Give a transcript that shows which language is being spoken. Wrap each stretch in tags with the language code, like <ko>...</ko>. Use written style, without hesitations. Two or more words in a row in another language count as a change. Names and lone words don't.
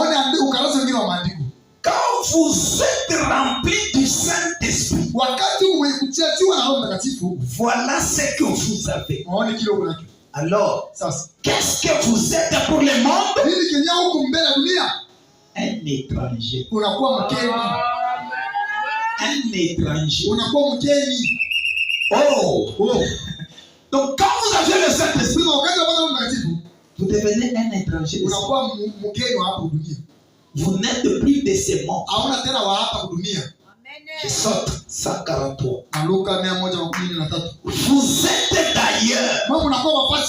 <fr>Quand vous êtes rempli du Saint-Esprit, voilà ce que vous avez. Alors, qu'est-ce que vous êtes pour le monde? un étranger.</fr> <sw>Unakuwa mgeni.</sw> <fr>Un étranger.</fr> <sw>Unakuwa mgeni. Oh.</sw> <fr>Donc quand vous avez le Saint-Esprit, vous devenez un étranger. Vous n'êtes plus de ces mondes. Je saute 143. Vous êtes d'ailleurs.</fr>